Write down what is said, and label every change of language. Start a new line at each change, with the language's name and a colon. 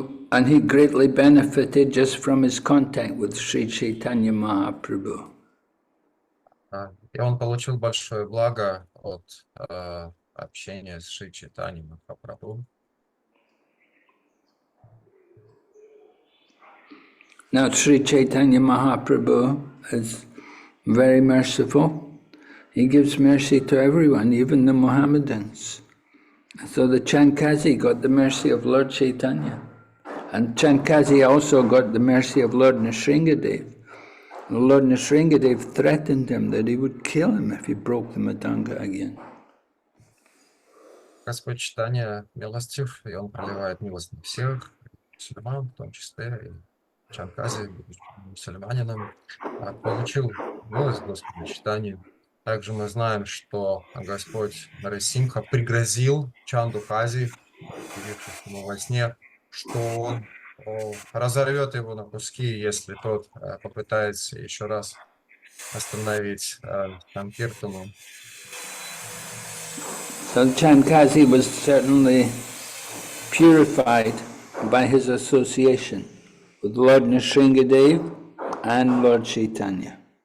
English: And he greatly benefited just from his contact with Sri Chaitanya Mahaprabhu.
Russian: И он получил большое благо от общения с Шри Чайтаньей Махапрабху.
English: Now Sri Chaitanya Mahaprabhu is very merciful. He gives mercy to everyone, even the Mohammedans. So the Chandkasi got the mercy of Lord Chaitanya. And Chandkasi also got the mercy of Lord Nrsingadev. Lord Nrsingadev threatened him that he would kill him if he broke the Madanga again.
Russian: Господь Чайтанья милостив, и он проливает милость на всех, мусульман, в том числе и Чанкази, мусульманином, получил милость Господа Чайтаньи. Также мы знаем, что Господь Нарасимха пригрозил Чанду-кази, явившись ему во сне, что он разорвет его на куски, если тот попытается еще раз остановить Санкиртану.
English: So Chandkasi was certainly purified by his association with Lord Nrsingadev and Lord Chaitanya.